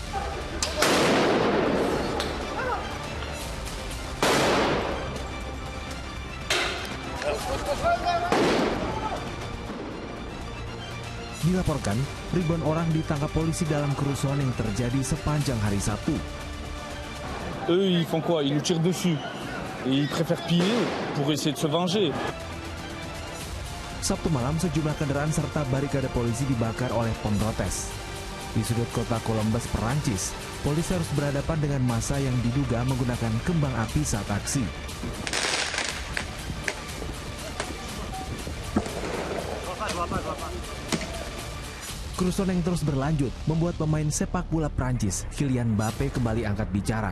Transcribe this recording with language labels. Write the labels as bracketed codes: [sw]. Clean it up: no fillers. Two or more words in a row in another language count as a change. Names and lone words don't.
[id] Dilaporkan, ribuan orang ditangkap polisi dalam kerusuhan yang terjadi sepanjang hari Sabtu. [fr] Eux, ils font quoi? Ils nous tirent dessus. Ils préfèrent piller pour essayer de se venger. [id] Sabtu malam, sejumlah kendaraan serta barikade polisi dibakar oleh pemprotes. Di sudut kota Colombes, Perancis, polisi harus berhadapan dengan massa yang diduga menggunakan kembang api saat aksi. Kerusuhan yang terus berlanjut membuat pemain sepak bola Prancis, Kylian Mbappé, kembali angkat bicara.